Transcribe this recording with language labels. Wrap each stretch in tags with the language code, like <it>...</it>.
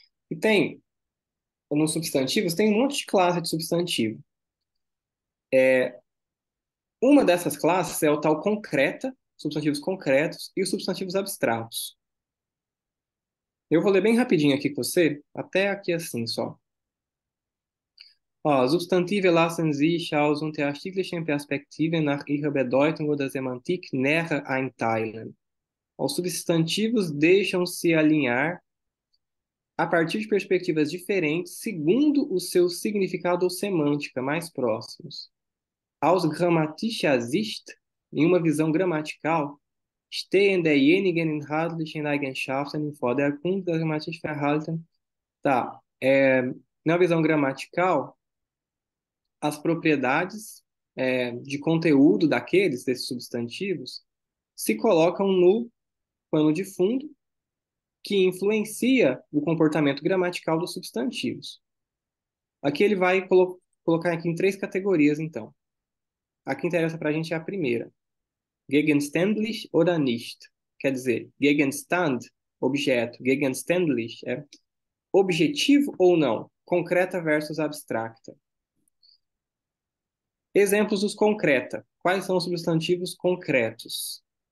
<pt>E tem, nos substantivos, tem um monte de classe de substantivo. Uma dessas classes é o tal concreta, substantivos concretos, e os substantivos abstratos. Eu vou ler bem rapidinho aqui com você, até aqui assim só.</pt> <de>Substantive lassen sich aus unterschiedlichen Perspektiven nach ihrer Bedeutung oder Semantik näher einteilen.</de> <pt>Os substantivos deixam-se alinhar a partir de perspectivas diferentes, segundo o seu significado ou semântica mais próximos.</pt> <de>Aus grammatischer Sicht,</de> <pt>em uma visão gramatical,</pt> <de>stehen derjenigen inhaltlichen Eigenschaften im Vordergrund das grammatische Verhalten. Tá.</de> <pt>Na visão gramatical, as propriedades de conteúdo desses substantivos, se colocam no pano de fundo que influencia o comportamento gramatical dos substantivos. Aqui ele vai colocar aqui em 3 categorias, então. A que interessa para a gente é a primeira.</pt> <de>Gegenständlich oder nicht.</de> <pt>Quer dizer, Gegenstand, objeto. Gegenständlich é objetivo ou não. Concreta versus abstracta. Exemplos dos concreta. Quais são os substantivos concretos?</pt>